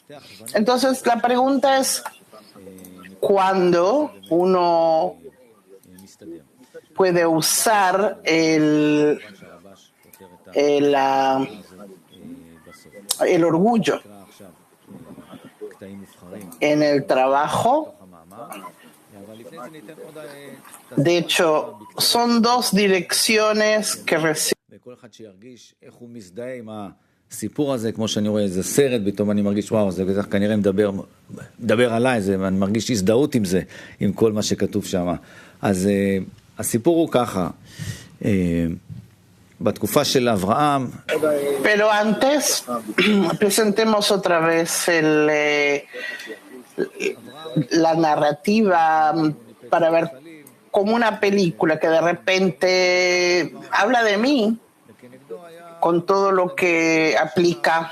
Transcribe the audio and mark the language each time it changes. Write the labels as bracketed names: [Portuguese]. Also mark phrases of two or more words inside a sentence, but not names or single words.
[Spanish] Entonces la pregunta es, ¿cuándo uno puede usar el orgullo en el trabajo? De hecho, son dos direcciones que reciben. [Hebrew] הסיפור הזה, כמו שאני רואה, זה סרט, פתאום אני מרגיש, וואו, זה בטח כנראה מדבר עליי, אני מרגיש הזדהות עם זה, עם כל מה שכתוב שם. אז הסיפור הוא ככה, בתקופה של אברהם... [Spanish] Pero antes, presentemos otra vez la narrativa para ver como una película que de repente habla de mí, con todo lo que aplica.